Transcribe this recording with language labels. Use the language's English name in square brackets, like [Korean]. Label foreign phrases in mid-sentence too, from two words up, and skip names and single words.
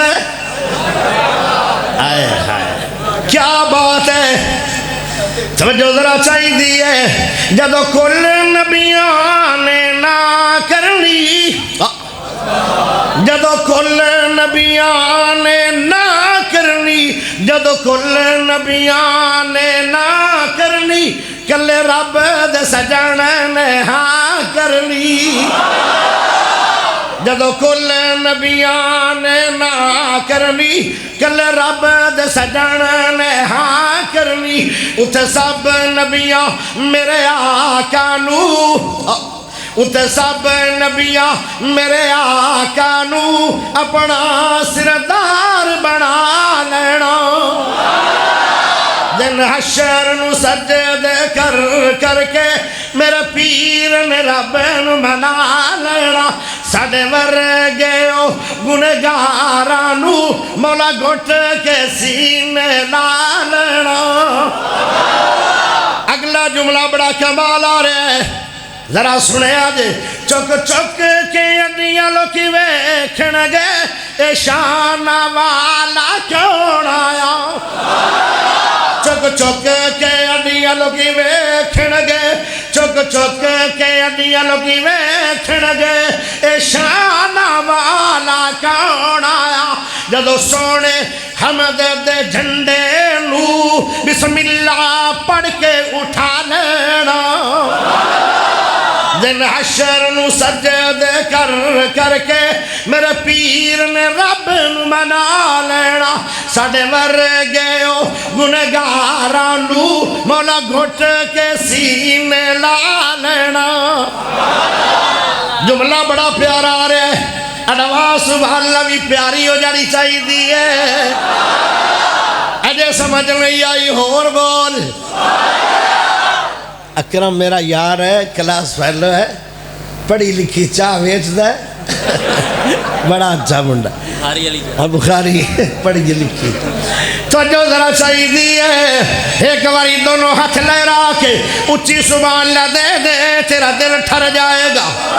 [Punjabi] ہے آئے ہائے [Urdu] کیا بات ہے [Punjabi] توجہ ذرا چاہی دی ہے جدو کل نبیاں نے نہ کرنی جدو کل نبیاں نے نہ کرنی جدو کل نبیاں نے نہ کرنی کلے رب دے سجن نے ہاں کرنی جدو کل نبیاں نے نہ کرنی کلے رب دے سجن نے ہاں کرنی اتھے سب نبیاں میرے آقا نو اتھے سب نبیاں میرے آقا نو اپنا سردار بنا لینا دن حشر نو سجد کر کر کے میرے پیر نے رب نو منا لینا ساڈے ورگے گنہگاراں نو مولا گھٹ کے سینے لا لینا اگلا جملہ بڑا کمال آ رہا ہے ذرا سنے آجے چک چک کے اڈیاں لوکی ویکھن گے اے شان والا کیوں آیا چک چک کے اڈیاں لوکی ویکھن گے چک چک کے اڈیاں لوکی ویکھن گے اے شان والا کیوں آیا جدو سونے حمد دے جھنڈے نو [Arabic] بسم اللہ [Punjabi] پڑھ کے اٹھا لینا دن حشر نو سجد کر کر کے میرے پیر نے رب نو منا لینا ساڈے ورگے گنہگاراں نو مولا گھٹ کے سینے لا لینا جملہ بڑا پیارا آ رہا ہے اڈوانس [Arabic] سبحان اللہ [Punjabi] بھی پیاری ہو جانی چاہیے دی ہے اجے سمجھ نہیں آئی ہور بول اکرم میرا یار ہے [English] class fellow [Punjabi] ہے پڑھی لکھی چاہ ویچتا ہے بڑا اچھا منڈا بخاری پڑھی لکھی تو جو ذرا چاہی دی ہے ایک باری دونوں ہاتھ لہرا کے اچھی [Arabic] سبحان اللہ [Punjabi] دے دے تیرا دل ٹھر جائے گا